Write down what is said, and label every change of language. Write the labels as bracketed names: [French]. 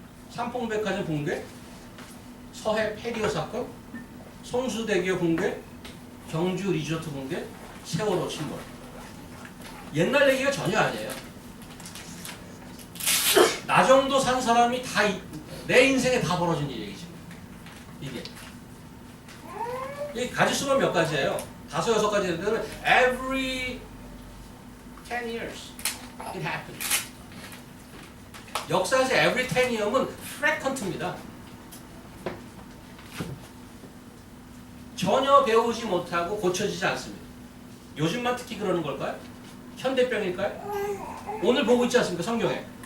[Korean] 삼풍백화점 붕괴, 서해 페리오 사건, 성수대교 붕괴, 경주 리조트 붕괴, 세월호 침몰. 옛날 얘기가 전혀 아니에요. 나 정도 산 사람이 다 내 인생에 다 벌어진 얘기지. 이게 가지수만 몇 가지예요. 5, 6가지 되면 [English] every 10 years it happens. [Korean] 역사에서 [English] every 10 year [Korean] 은 frequent입니다. 전혀 배우지 못하고 고쳐지지 않습니다. 요즘만 특히 그러는 걸까요? 현대병일까요? 오늘 보고 있지 않습니까? 성경에.